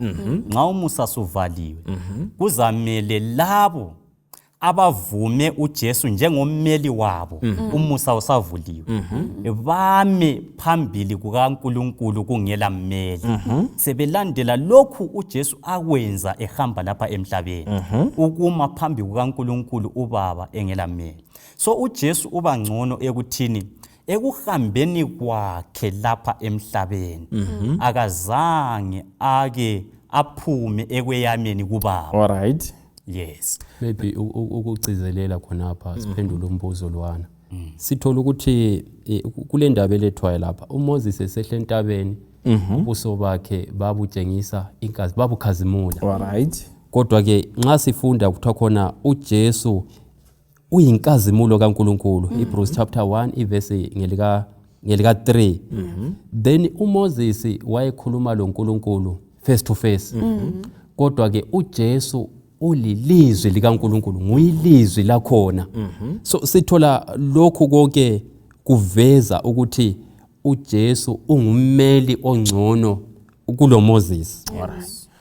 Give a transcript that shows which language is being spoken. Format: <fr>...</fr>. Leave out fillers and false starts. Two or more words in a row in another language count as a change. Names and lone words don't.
<nd>Nxa umusa suvaliwe, kuzamele labo abavume uJesu njengommeli wabo, umusa usavuliwe, bame phambili kukaNkulunkulu kungela mmeli, sebelandela lokhu uJesu akwenza ehamba lapha emhlabeni, ukuma phambi kukaNkulunkulu uBaba engela mmeli. So uJesu uba ngcono ekuthini ekuhambeni kwakhe lapha emhlabeni, akazange ake aphume ekweyameni kuBaba. Yes. Maybe ukugcizelela khonapha siphendula umbuzo lwana. Sithola ukuthi kule ndaba elethwayo lapha uMoses esehla entabeni, ubuso bakhe babutshengisa inkazi, babukhazimula. Kodwa ke nxa sifunda kuthiwa khona uJesu uyinkazimulo kaNkulunkulu, Hebrews chapter 1 iverse ngelika 3. Then uMoses wayekhuluma loNkulunkulu</nd> <en>face to face.</en> <nd>Kodwa ke uJesu ulilizwi likaNkulunkulu, nguyilizwi lakhona. So sithola lokhu konke kuveza ukuthi uJesu ungummeli ongcono kulo Moses.</nd>